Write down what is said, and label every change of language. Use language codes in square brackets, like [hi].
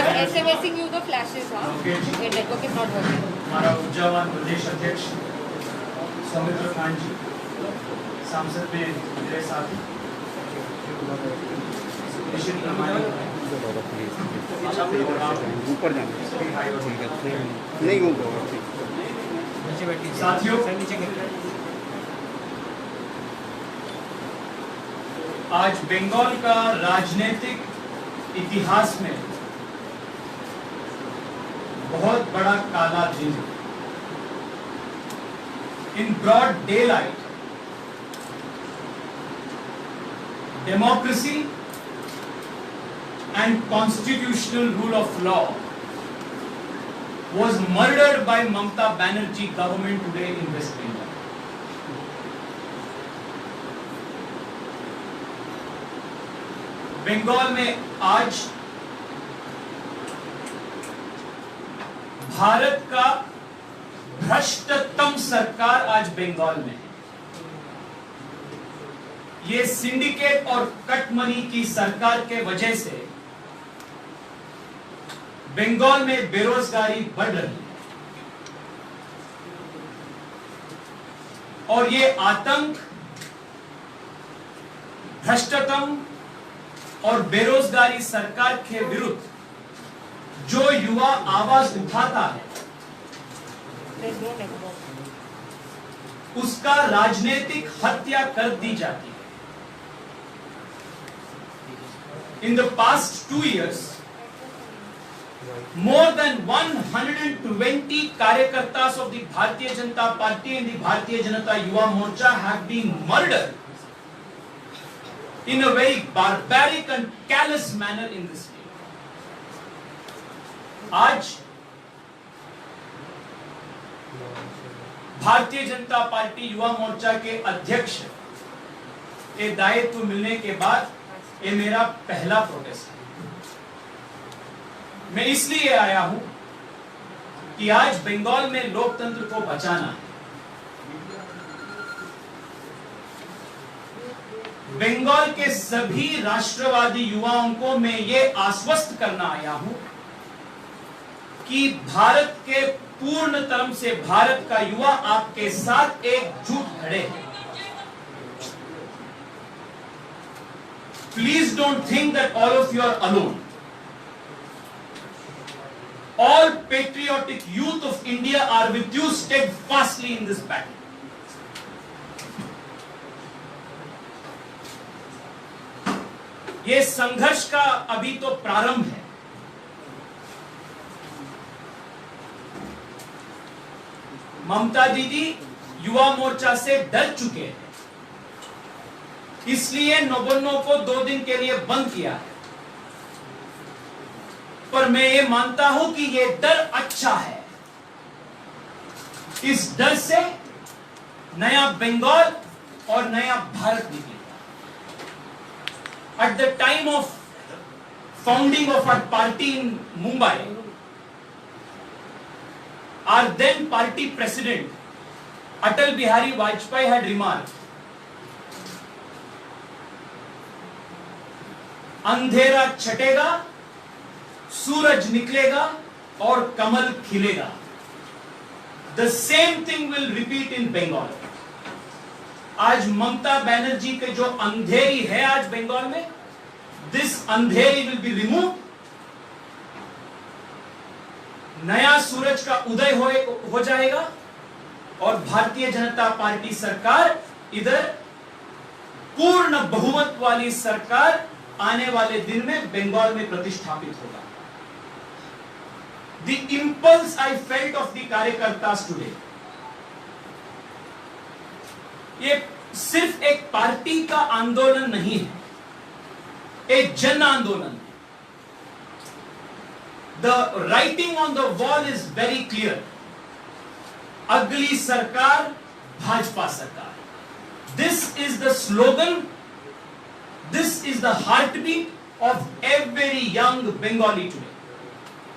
[en] SMSing you the flashes, huh? Your network is not working. [hi] हमारा ऊर्जावान प्रदेश अध्यक्ष सौमित्र खान जी, सांसद में मेरे साथी निश्चित प्रमाणिक ऊपर जाना नहीं साथियों, आज बंगाल का राजनीतिक इतिहास में बहुत बड़ा काला दिन। [en] In broad daylight democracy and constitutional rule of law was murdered by Mamata Banerjee government today in West Bengal. [hi] Bengal में आज भारत का भ्रष्टतम सरकार आज बंगाल में है। ये सिंडिकेट और कट मनी की सरकार के वजह से बंगाल में बेरोजगारी बढ़ रही है और ये आतंक भ्रष्टतम और बेरोजगारी सरकार के विरुद्ध जो युवा आवाज उठाता है उसका राजनीतिक हत्या कर दी जाती है। [en] In the past 2 years, more than 120 कार्यकर्तास of the Bharatiya Janata Party and the Bharatiya Janata Yuva Morcha have been murdered in a very barbaric and callous manner in this state. [hi] आज भारतीय जनता पार्टी युवा मोर्चा के अध्यक्ष के दायित्व मिलने के बाद ये मेरा पहला प्रोटेस्ट है। मैं इसलिए आया हूं कि आज बंगाल में लोकतंत्र को बचाना है। बंगाल के सभी राष्ट्रवादी युवाओं को मैं ये आश्वस्त करना आया हूं कि भारत के पूर्ण तरह से भारत का युवा आपके साथ एकजुट खड़े हैं। [en] Please don't think that all of you are alone. All patriotic youth of India are with you steadfastly in this battle. [hi] ये संघर्ष का अभी तो प्रारंभ है। ममता दीदी युवा मोर्चा से डर चुके हैं, इसलिए नौबन्नों को 2 दिन के लिए बंद किया है। पर मैं ये मानता हूं कि ये डर अच्छा है। इस डर से नया बंगाल और नया भारत निकलेगा। [en] at the time of founding of our party in Mumbai, our then party president Atal Bihari Vajpayee had remarked, [hi] अंधेरा छटेगा, सूरज निकलेगा और कमल खिलेगा. [en] The same thing will repeat in Bengal. [hi] आज ममता बनर्जी के जो अंधेरी है आज बंगाल में, this Andheri [en] will be removed. [hi] नया सूरज का उदय हो जाएगा और भारतीय जनता पार्टी सरकार इधर पूर्ण बहुमत वाली सरकार आने वाले दिन में बंगाल में प्रतिष्ठापित होगा. [en] The impulse I felt of the कार्यकर्तास today, [hi] ये सिर्फ एक पार्टी का आंदोलन नहीं है, एक जन आंदोलन है. [en] The writing on the wall is very clear. [hi] अगली सरकार भाजपा सरकार. [en] This is the slogan. This is the heartbeat of every young Bengali today.